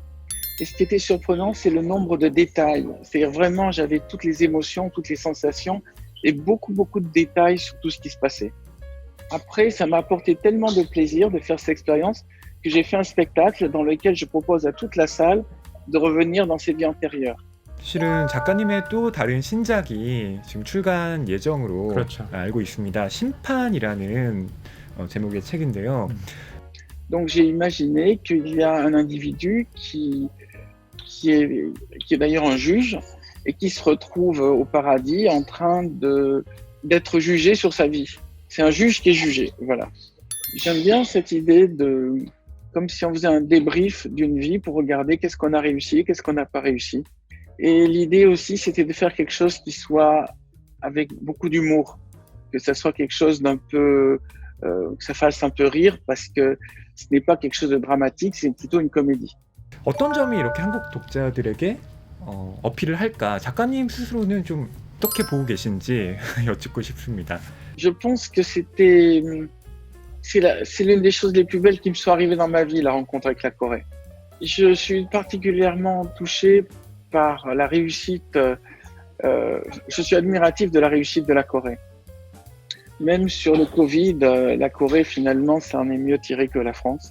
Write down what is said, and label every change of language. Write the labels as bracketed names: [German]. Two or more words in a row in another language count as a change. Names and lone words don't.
[French] Et ce qui était surprenant, c'est le nombre de détails. C'est-à-dire vraiment, j'avais toutes les émotions, toutes les sensations et beaucoup de détails sur tout ce qui se passait. Après, ça m'a apporté tellement de plaisir de faire cette expérience que j'ai fait un spectacle dans lequel je propose à toute la salle de revenir dans ses vies antérieures. [Korean] 실은 작가님의 또 다른 신작이 지금 출간 예정으로 그렇죠. 알고 있습니다. 심판이라는 제목의 책인데요. [French] Donc j'ai imaginé qu'il y a un individu qui est d'ailleurs un juge et qui se retrouve au paradis en train d'être jugé sur sa vie. C'est un juge qui est jugé, voilà. J'aime bien cette idée comme si on faisait un débrief d'une vie pour regarder qu'est-ce qu'on a réussi, qu'est-ce qu'on n'a pas réussi. Et l'idée aussi, c'était de faire quelque chose qui soit avec beaucoup d'humour, que ça soit quelque chose d'un peu, que ça fasse un peu rire, parce que ce n'est pas quelque chose de dramatique, c'est plutôt une comédie. [Korean] 어떤 점이 이렇게 한국 독자들에게 어필을 할까? 작가님 스스로는 좀 어떻게 보고 계신지 여쭙고 싶습니다. [French] Je pense que c'est l'une des choses les plus belles qui me sont arrivées dans ma vie, la rencontre avec la Corée. Je suis particulièrement touché par la réussite, je suis admiratif de la réussite de la Corée. Même sur le Covid, la Corée finalement, ça en est mieux tiré que la France.